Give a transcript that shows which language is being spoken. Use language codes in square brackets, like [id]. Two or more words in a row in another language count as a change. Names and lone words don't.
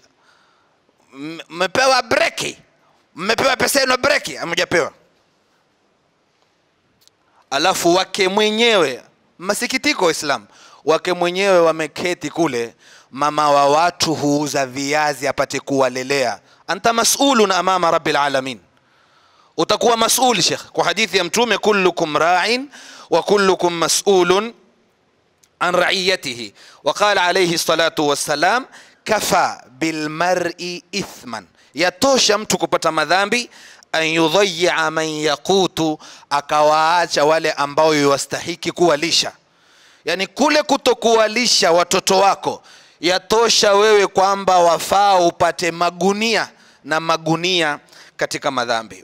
[sw] Mmepewa breki, mmepewa pesa yenu breki, hamjapewa. Alafu wake mwenyewe, masikitiko Islam, wake mwenyewe wameketi kule, mama wa watu huuza viazi apate kuwalelea. [ar] أنت مسؤول أمام رب العالمين, [sw] utakuwa mas'ul Sheikh, kwa hadithi ya Mtume, [ar] كلكم راع وكلكم مسؤول عن رعيته. وقال عليه الصلاة والسلام كفى بالمرء إثما, [sw] yatosha mtu kupata madhambi, [ar] أن يضيع من يقوت, [sw] akawaacha wale ambao yastahiki kuwalisha. Yani kule kutokuwalisha watoto wako yatosha wewe kwamba wafaa upate magunia na magunia katika madhambi.